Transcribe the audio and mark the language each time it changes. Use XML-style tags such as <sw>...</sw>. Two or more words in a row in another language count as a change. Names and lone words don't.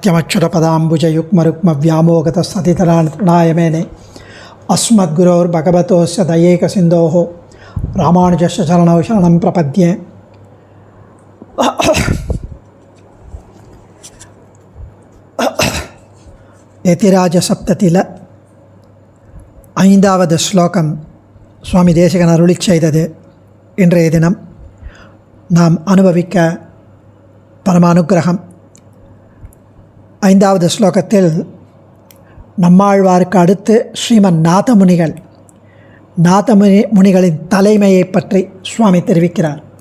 <sa>नित्यमच्युतपदाम्बुजयुग्मरुक्मव्यामोगतस्ततितराणाय मेने अस्मद्गुरोर्भगवतोस्य दयैकसिन्धोः रामानुजस्य चरणौ शरणं प्रपद्ये।</sa> <ta>यतिराजसप्ततिल ஐந்தாவது ஸ்லோகம் சுவாமி தேசிகன் அருளிச் செய்தது. இன்றைய தினம் நாம் அனுபவிக்க பரம அனுக்கிரகம். ஐந்தாவது ஸ்லோகத்தில் நம்மாழ்வாருக்கு அடுத்து ஸ்ரீமன் நாதமுனிகளின் தலைமையை பற்றி சுவாமி தெரிவிக்கிறார்.</ta>